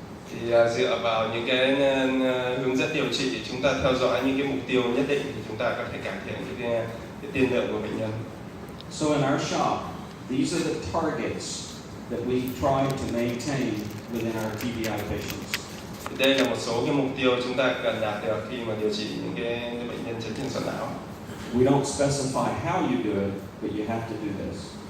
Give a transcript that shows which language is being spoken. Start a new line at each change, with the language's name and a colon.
Vietnamese: Thì dựa vào những cái hướng dẫn điều trị, chúng ta theo dõi những cái mục tiêu nhất định thì chúng ta có thể cải thiện những cái tiên lượng của bệnh nhân.
English: So in our shop, these are the targets that we try to maintain within our TBI patients.
Vietnamese: Thì đây là một số cái mục tiêu chúng ta cần đạt được khi mà điều trị những cái bệnh nhân chấn thương sọ não.
English: We don't specify how you do it, but you have to do this.